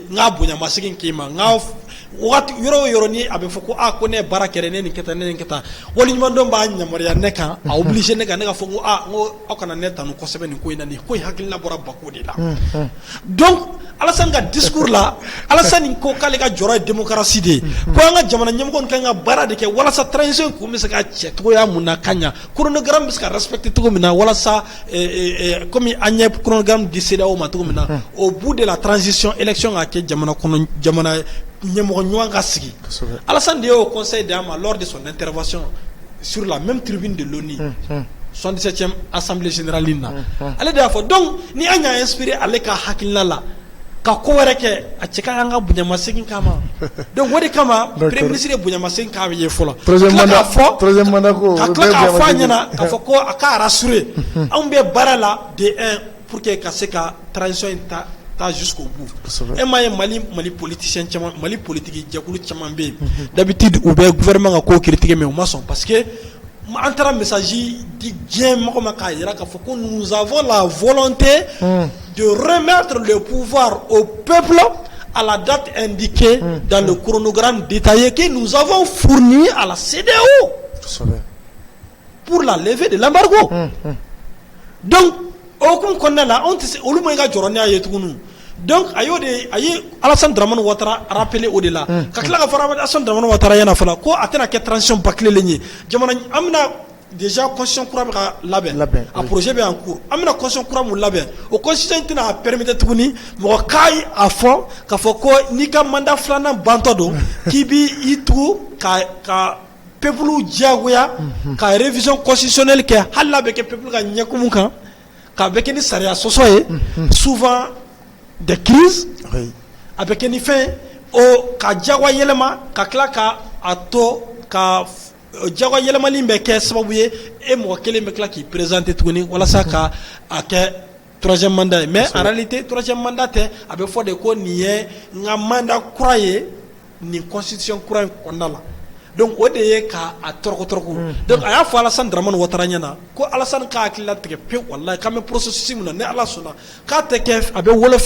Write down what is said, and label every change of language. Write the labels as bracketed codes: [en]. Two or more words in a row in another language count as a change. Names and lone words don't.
[bm] n k'a bonya masegi k'i ma n k'a waati yɔrɔ o yɔrɔ ni a bɛ fɔ ko ko ne ye baara kɛ ne nin kɛ tan ne nin kɛ tan waleɲuman dɔn b'a yamaruya ne kan a obligé ne kan ne ka fɔ ko aw kana ne tanu kosɛbɛ nin ko in na nin ko in hakilina bɔra Bako de la donc Alassane ka discours la Alassane ko k'ale ka jɔyɔrɔ ye démocratie de ye ko an ka jamana ɲɛmɔgɔ kan ka baara de kɛ walasa transition kun bɛ se ka cɛ cogoya mun na ka ɲa chronogramme bɛ se ka respecter cogo min na walasa comme an ɲɛ chronogramme di CEDEAO ma cogo min na [fr] au bout de la transition [bm] élection ka kɛ jamana kɔnɔ jamana ɲɛmɔgɔ ɲuman ka sigi Alassane de y'o conseil d'an ma [fr] lors de son intervention sur la même tribune de l'ONU 77e assemblée générale [bm] na ale de y'a fɔ donc ni an y'a inspiré ale ka hakilina la ka ko wɛrɛ kɛ a cɛ ka an ka bonyamasegin kama donc o de kama [fr] premier ministre [bm] ye bonyamasegin k'a bɛ ye fɔlɔ [fr] troisième mandat ko [bm] ka tila k'a fɔ a ɲɛna k'a fɔ ko a ka rassurer anw bɛ baara la de un [fr] pour que [bm] ka se ka transition in ta [fr] jusqu'au bout [bm] e m'a ye Mali politicien caman Mali politique jɛkulu caman bɛ yen d'habitude u bɛ gouvernement ka ko critiquer mais u ma sɔn parce que an taara message di diɲɛ mɔgɔ ma k'a jira k'a fɔ ko [fr] nous avons la volonté de remettre le pouvoir au peuple à la date indiquée dans le chronogramme détaillé que nous avons fourni à la CEDEAO pour la levée de l'embargo. [bm] Donc aucun kɔnɔna la anw tɛ se olu ma i ka jɔrɔ ni a ye tuguni donc a ye Alassane Dramane Ouattara rappelé o de la ka tila ka fara Alassane Dramane Ouattara ɲɛna fana ko a tɛna kɛ [fr] transition bâclée [bm] ye jamana an bɛna déjà constitution kura bɛ ka labɛn a projet bɛ [fr] en cours [bm] an bɛna constitution kura mun labɛn o constitution tɛna a permettre tuguni mɔgɔ k'a fɔ k'a fɔ ko n'i ka mandat filanan bantɔ don k'i b'i tugu ka peuple diyagoya ka [fr] révision constitutionnelle [bm] kɛ hali n'a bɛ kɛ peuple ka ɲɛkumu kan k'a bɛ kɛ ni sariya sɔsɔ ye [fr] souvent des crises [bm] a bɛ kɛ ni fɛn o ka diyagoya yɛlɛma ka tila ka a to ka diyagoya yɛlɛmali bɛ kɛ sababu ye e mɔgɔ kelen bɛ tila k'i présenter tuguni walasa ka a kɛ [fr] troisième mandat mais en réalité troisième mandat [bm] tɛ a bɛ fɔ de ko nin ye n ka mandat kura ye nin constitution kura in kɔnɔna la donc o de ye ka a tɔrɔkɔ donc a y'a fɔ Alassane Dramane Ouattara ɲɛna ko Alassane k'a hakili latigɛ pewu walayi k'an bɛ processus min na ni Ala sɔnna k'a tɛ kɛ a bɛ wolofɛn